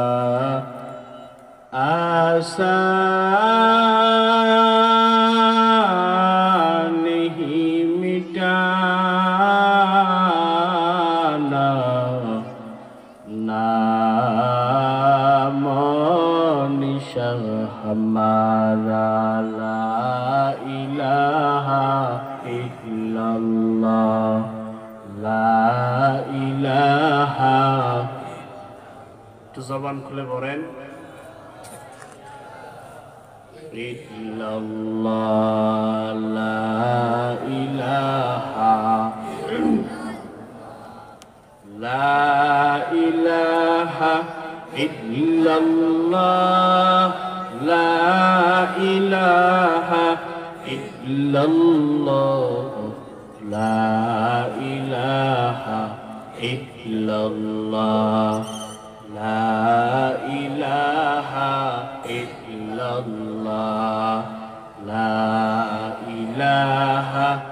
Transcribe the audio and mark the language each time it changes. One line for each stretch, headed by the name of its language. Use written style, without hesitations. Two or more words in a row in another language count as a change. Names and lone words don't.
Urdu: آسان ہی مٹانا نام نشان ہمارا
Arabic: لا الہ الا اللہ لا الہ.
Bangla: تو জবান খুলে বলেন
Arabic: إلا الله لا إله لا إله إلا الله لا إله إلا الله لا إله إلا الله لا إله إلا الله لا إله